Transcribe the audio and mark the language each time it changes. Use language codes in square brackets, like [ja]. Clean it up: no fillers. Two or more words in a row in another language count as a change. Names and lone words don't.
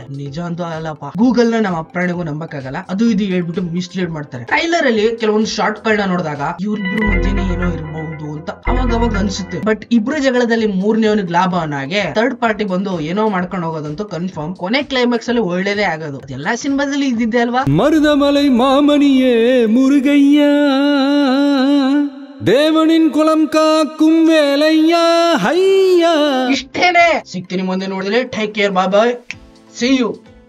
[kn] ನಿಜ ಅಂತೂ ಅಲ್ಲಪ್ಪ. ಗೂಗಲ್ ನ ನಮ್ಮ ಅಪ್ರಾಣಿಗೂ ನಂಬಕ್ಕಾಗಲ್ಲ. ಅದು ಇದು ಹೇಳ್ಬಿಟ್ಟು ಮಿಸ್ಲೀಡ್ ಮಾಡ್ತಾರೆ. ಟ್ರೈಲರ್ ಅಲ್ಲಿ ಕೆಲವೊಂದು ಶಾರ್ಟ್ ಗಳನ್ನ ನೋಡಿದಾಗ ಇವ್ರಿಬ್ರು ಮಧ್ಯೆನೇ ಏನೋ ಇರಬಹುದು ಅಂತ ಅವಾಗ ಅನ್ಸುತ್ತೆ. ಬಟ್ ಇಬ್ರು ಜಗಳದಲ್ಲಿ ಮೂರನೇವನಿಗೆ ಲಾಭ ಅನ್ನೋಗೆ [en] third party [kn] ಬಂದು ಏನೋ ಮಾಡ್ಕೊಂಡು ಹೋಗೋದಂತೂ ಕನ್ಫರ್ಮ್. ಕೊನೆ ಕ್ಲೈಮ್ಯಾಕ್ಸ್ ಅಲ್ಲಿ ಒಳ್ಳೇದೇ ಆಗೋದು. ಎಲ್ಲಾ ಸಿನಿಮಾದಲ್ಲಿ ಇದ್ದಿದ್ದೆ ಅಲ್ವಾ. [ta] மருதமலை மாமணியே முருகையா தேவனின் குலம் காக்கும் வேலையா ಹೈಯಾ. [kn] ಇಷ್ಟೇನೆ. ಸಿಗ್ತೀನಿ ಮುಂದೆ ನೋಡಿದ್ರೆ. [en] take care, bye bye, see you.